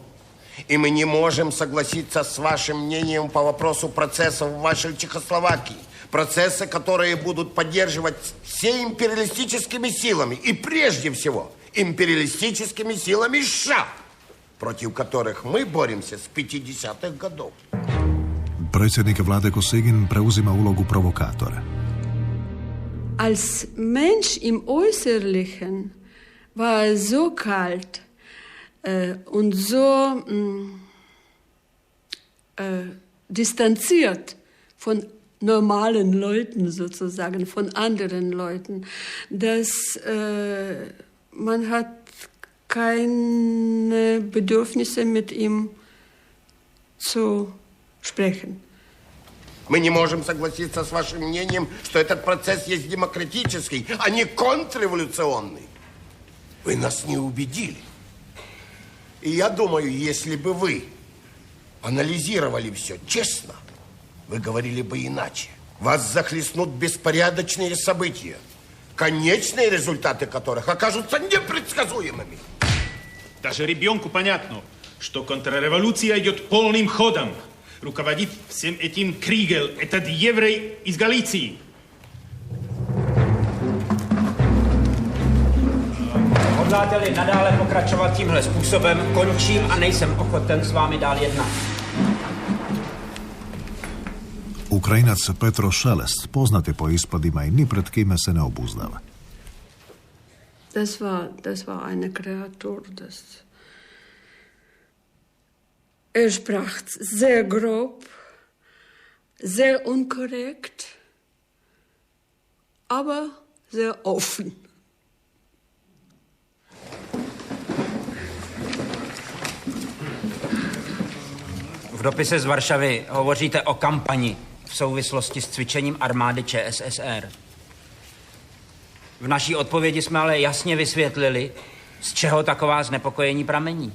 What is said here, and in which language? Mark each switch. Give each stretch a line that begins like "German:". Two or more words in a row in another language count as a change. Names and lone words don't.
Russian: И мы не можем согласиться с вашим мнением по вопросу процессов в вашей Чехословакии. Процессы, которые будут поддерживать все империалистическими силами. И прежде всего империалистическими силами США, против которых мы боремся с 50-х годов.
Croatian: Predsjednik vlade Kosygin preuzima ulogu provokatora.
German: Als Mensch im Äußerlichen war er so kalt und so distanziert von normalen Leuten sozusagen, von anderen Leuten, dass man hat keine Bedürfnisse mit ihm zu sprechen.
Russian: Мы не можем согласиться с вашим мнением, что этот процесс есть демократический, а не контрреволюционный. Вы нас не убедили. И я думаю, если бы вы анализировали все честно, вы говорили бы иначе. Вас захлестнут беспорядочные события, конечные результаты которых окажутся непредсказуемыми. Даже ребенку понятно, что контрреволюция идет полным ходом. Руководит всем этим Кригел, этот еврей из Галиции.
Czech: Hodláte-li nadále pokračovat tímhle způsobem, končím a nejsem ochoten s vámi dál jednat.
Croatian: Ukrajinac Petro Šelest, poznat je po ispadima i ni pred kime se ne obuzdava.
German: Das war eine Kreatur, Er sprach sehr grob, sehr unkorrekt, aber sehr offen.
Czech: V dopise z Varšavy hovoříte o kampani v souvislosti s cvičením armády ČSSR. V naší odpovědi jsme ale jasně vysvětlili, z čeho taková znepokojení pramení.